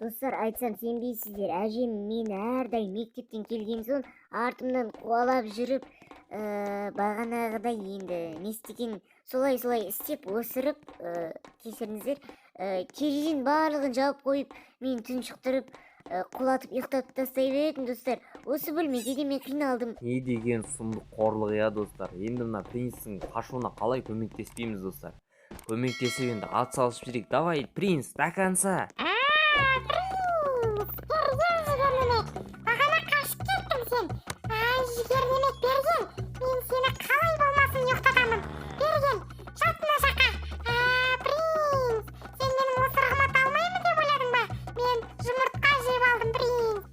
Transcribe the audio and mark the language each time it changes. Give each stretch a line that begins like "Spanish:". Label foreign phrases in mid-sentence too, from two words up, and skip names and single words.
Kazakh: Достар, айтсам сенбейсіздер. Әжем мен әрдайым мектептен келген соң артымнан қуалап жүріп, бағанағыдай енді не істеген солай істеп осырып, кешіріңіздер, терезенің барлығын жауып қойып, мен тұншықтырып, құлатып ұйықтатып тастай беретін, достар. Осы бөлмеде де мен қиналдым. Не деген сұмдық қорлық, иә, достар. Енді мына принцтің қашуына қалай көмектеспейміз, достар. Көмектесіп енді ат салысып жүрейік.
Russian: Давай, принц, до конца.
Kazakh: Принц, берген жігерлемек. Бағана қашып кеттің сен. Ай, жігерлемек берген. Мен сені қалай болмасын ұйықтатамын. Берген, жат мына жаққа. Принц, сен менің осырығыма талмаймын деп ойладың ба? Мен жұмыртқа жеп алдым, принц.